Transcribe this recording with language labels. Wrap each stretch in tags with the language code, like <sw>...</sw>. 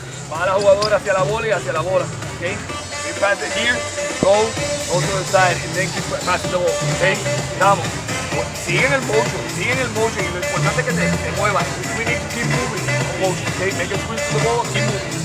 <es>Va la jugadora hacia la bola y hacia la bola.</es> <en>Okay? We pass it here, go to the side, and then keep passing the ball.</en> <es>Okay? Vamos. Siguen el motion, y lo importante es que se muevan.</es> <en>We need to keep moving motion. Okay? Make a switch to the ball, keep moving.</en>